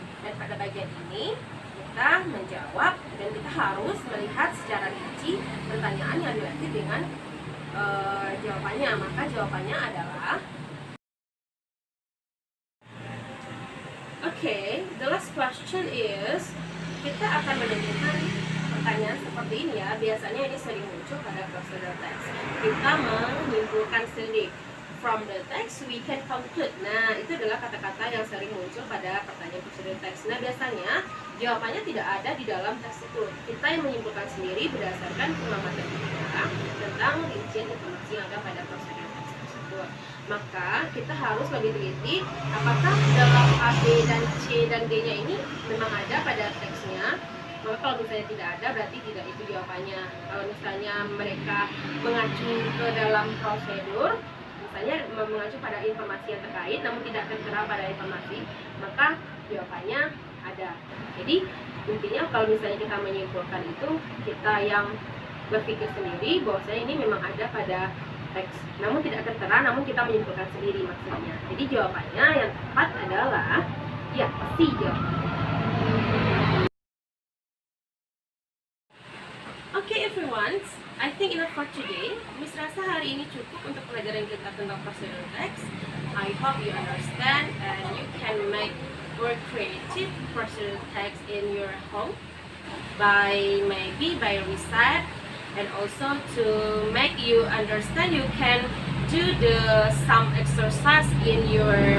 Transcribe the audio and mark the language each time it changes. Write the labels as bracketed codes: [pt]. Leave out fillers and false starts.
[id] Dan pada bagian ini kita menjawab dan kita harus melihat secara rinci pertanyaan yang dilatih dengan jawabannya, maka jawabannya adalah [en] the last question is, [id] kita akan menemukan pertanyaan seperti ini ya. Biasanya ini sering muncul pada prosedur teks. Kita menyimpulkan sendiri. [en] From the text we can conclude. [id] Nah, itu adalah kata-kata yang sering muncul pada pertanyaan prosedur teks. Nah, biasanya jawabannya tidak ada di dalam teks itu. Kita yang menyimpulkan sendiri berdasarkan pengamatan kita tentang rincian informasi yang ada pada prosedur teks tersebut. Maka kita harus lebih teliti apakah dalam A, B, dan C dan D-nya ini memang ada pada teksnya. Maka kalau misalnya tidak ada, berarti tidak itu jawabannya. Kalau misalnya mereka mengacu ke dalam prosedur, misalnya mengacu pada informasi yang terkait namun tidak tertera pada informasi, maka jawabannya ada. Jadi intinya kalau misalnya kita menyimpulkan itu, kita yang berpikir sendiri bahwasanya ini memang ada pada teks, namun tidak tertera, namun kita menyimpulkan sendiri maksudnya. Jadi jawabannya yang tepat adalah ya, pasti jawabannya. [en] Okay everyone, I think enough for today. [id] Miss rasa hari ini cukup untuk pelajaran kita tentang prosedur teks. [en] I hope you understand and you can make more creative prosedur text in your home maybe by research, and also to make you understand, you can do some exercise in your